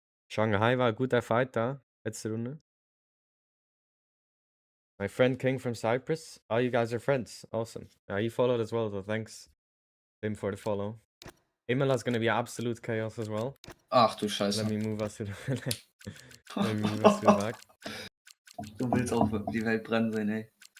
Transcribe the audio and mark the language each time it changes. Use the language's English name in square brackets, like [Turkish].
[German] Shanghai war ein guter Fight da, letzte Runde. [English] My friend King from Cyprus. Oh, you guys are friends. Awesome. Yeah, he followed as well, so thanks him for the follow. Imola's gonna be absolute chaos as well. [German] Ach du Scheiße. [English] Let me move us to the let me move us to the back. [German] Du willst auch die Welt brennen sehen, ey.